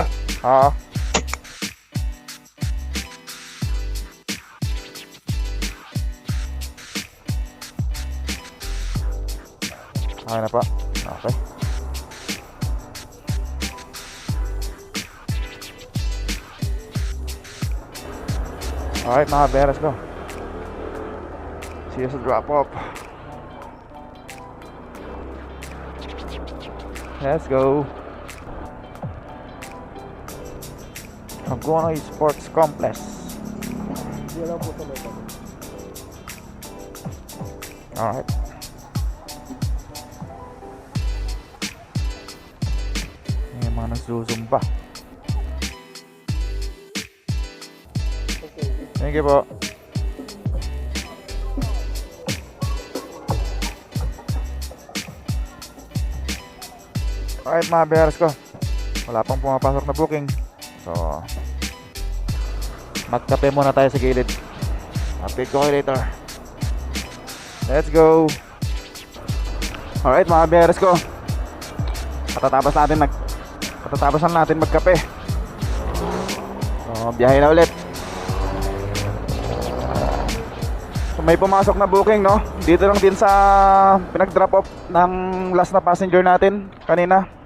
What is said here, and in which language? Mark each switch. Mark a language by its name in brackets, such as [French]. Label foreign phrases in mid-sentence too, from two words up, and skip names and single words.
[Filipino] Ah. Okay na pa. Okay. Alright mga bears ko. [English] See you sa drop off. Let's go. Hagonoy Sports Complex. [Filipino] Hindi lang po tuloy. Alright. nagsusumba. Okay. [English] Thank you po. [Filipino] Alright mga bears ko, wala pang pumapasok na booking. So magkape muna tayo sa gilid. Update ko kayo later. [English] Let's go. [Filipino] Alright mga bears ko, Patatapos na natin magkape. So biyahe na ulit. So, may pumasok na booking, no? Dito lang din sa pinag- [English] drop off [Filipino] ng last na passenger natin kanina.